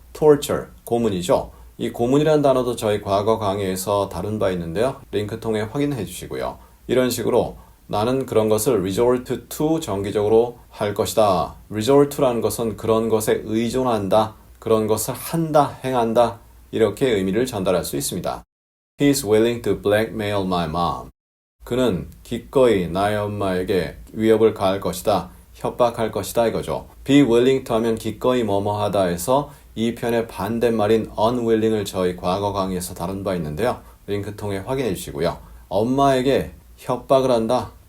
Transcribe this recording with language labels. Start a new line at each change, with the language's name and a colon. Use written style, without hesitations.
Korean: torture, 고문이죠. 이 고문이라는 단어도 저희 과거 강의에서 다룬 바 있는데요. 링크 통해 확인해 주시고요. 이런 식으로 나는 그런 것을 resort to 정기적으로 할 것이다. resort to라는 것은 그런 것에 의존한다. 그런 것을 한다, 행한다. 이렇게 의미를 전달할 수 있습니다.
English: He is willing to blackmail my mom.
Korean: 그는 기꺼이 나의 엄마에게 위협을 가할 것이다. 협박할 것이다 이거죠. be willing to 하면 기꺼이 뭐뭐 하다 해서 이 편의 반대말인 unwilling을 저희 과거 강의에서 다룬 바 있는데요. 링크 통해 확인해 주시고요. 엄마에게 협박을 한다.